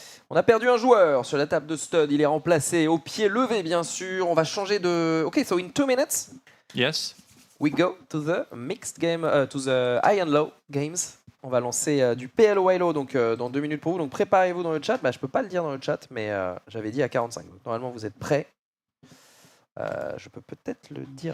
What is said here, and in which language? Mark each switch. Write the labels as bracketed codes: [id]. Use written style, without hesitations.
[fr] On a perdu un joueur sur la table de stud. Il est remplacé au pied levé, bien sûr. On va changer de... [en] Ok, so in 2 minutes... Yes. We go to the mixed game, to the high and low games. [fr] On va lancer du PLO high-low donc, dans 2 minutes pour vous. Donc préparez-vous dans le chat. Bah, je ne peux pas le dire dans le chat, mais j'avais dit à 45. Donc, normalement, vous êtes prêts. Je peux peut-être le dire.